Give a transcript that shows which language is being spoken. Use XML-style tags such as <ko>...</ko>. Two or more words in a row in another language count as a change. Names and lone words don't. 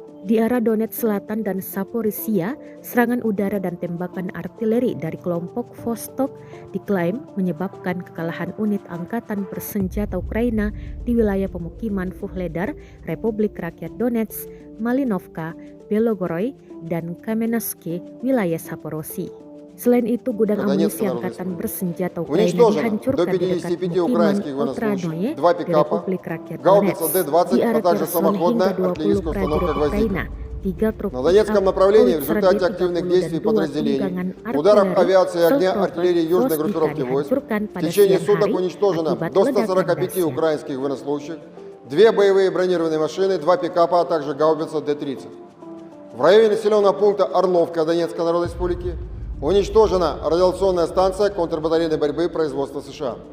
<id>Di arah Donetsk Selatan dan Zaporizhia, serangan udara dan tembakan artileri dari kelompok Vostok diklaim menyebabkan kekalahan unit angkatan bersenjata Ukraina di wilayah pemukiman Vuhledar, Republik Rakyat Donetsk, Malinovka, Belogorod, dan Kamenetsky, wilayah Zaporozhye. Selain itu, gudang amunisi angkatan bersenjata Ukraina dihancurkan di dekat pemukiman Otranoye di Republik Rakyat Donetsk. Di arah Kherson hingga 20 prajurit Ukraina, 3 truk</id> <ru>На Донецком направлении в результате активных действий подразделений, ударов авиации и огня артиллерии южной группировки войск в течение суток уничтожено до 145 украинских военнослужащих, 2 боевые бронированные машины, 2 пикапа, а также гаубица Д-30. В районе населенного пункта Орловка Донецкой Народной Республики уничтожена радиационная станция контрбатарейной борьбы производства США.</ru>